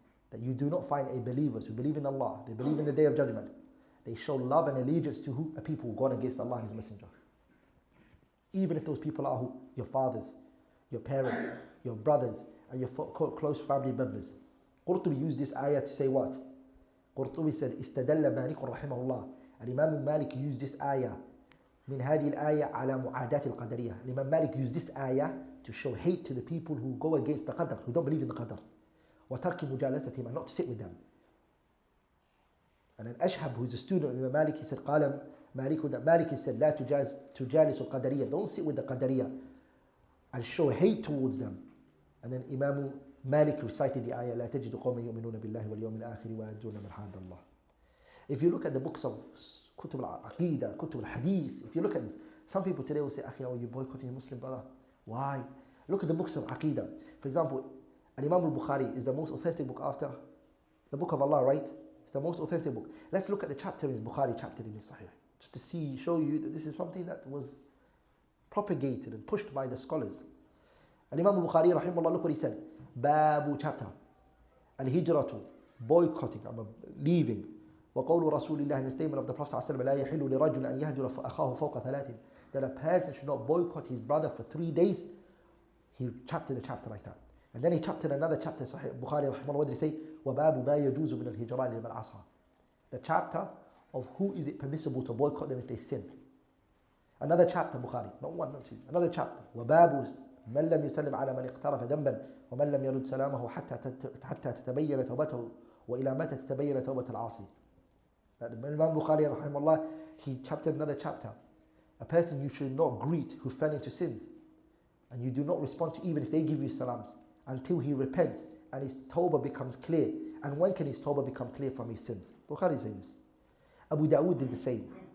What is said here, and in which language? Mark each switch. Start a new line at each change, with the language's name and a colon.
English: That you do not find a believers who believe in Allah, they believe in the Day of Judgment, they show love and allegiance to who? A people who gone against Allah and His Messenger. Even if those people are who? Your fathers, your parents, your brothers, and your close family members. Qurtubi used this ayah to say what? Qurtubi said,
Arabic: استدل مالك رحمه الله.
English: Imam Malik used this ayah
Arabic: من هذه الآية على معاداة القدرية.
English: Imam Malik used this ayah to show hate to the people who go against the qadr, who don't believe in the qadr.
Arabic: وترك مجالستهم,
English: and not to sit with them. And then Ashhab, who is a student of Imam Malik, he said,
Arabic: قال
English: Malik said,
Arabic: لا تجالس القدرية,
English: don't sit with the qadariyah and show hate towards them. And then Imam Malik recited the ayah,
Arabic: لا تجد قوما يؤمنون بالله واليوم الآخر ويوادون من حاد الله.
English: If you look at the books of Kutub al-Aqidah, Kutub al-Hadith, if you look at this, some people today will say, Akhi, oh, you're boycotting a Muslim brother. Why? Look at the books of Aqidah. For example, Al-Imam al-Bukhari is the most authentic book after the book of Allah, right? It's the most authentic book. Let's look at the chapter in his Bukhari chapter in his Sahih, just to show you that this is something that was propagated and pushed by the scholars. Al-Imam al-Bukhari, rahimahullah, look what he said. Babu chapter. Al-Hijratu, boycotting, leaving.
Arabic: وقول رسول الله,
English: in the statement of the Prophet ﷺ,
Arabic: لا يحل لرجل أن يهجر أخاه فوق ثلاث,
English: that a person should not boycott his brother for 3 days. He chaptered the chapter like that. And then he chaptered another chapter, Sahih Bukhari, rahimahullah, what did he say?
Arabic: وَبَابُ مَا يَجُوزُ مِنَ الْهِجْرَانِ لِمَنْ عَصَى.
English: The chapter of who is it permissible to boycott them if they sin. Another chapter, Bukhari, not one, not two. Another chapter,
Arabic: وَبَابُ مَنْ لَمْ يُسَلِّمْ عَلَى مَنْ اقْتَرَفَ ذَنْبًا وَمَنْ لَمْ يَرُدْ سَلَامَهُ حَتَّى تَتَبَيَّنَ تَوْبَتَهُ وَإِلَى مَتَى تَتَبَيَّنَ تَوْبَةَ الْعَاصِي.
English: Imam Bukhari, rahimahullah, he chaptered another chapter. A person you should not greet who fell into sins, and you do not respond to even if they give you salams until he repents and his tawbah becomes clear. And when can his tawbah become clear from his sins? Bukhari says this. Abu Dawood did the same.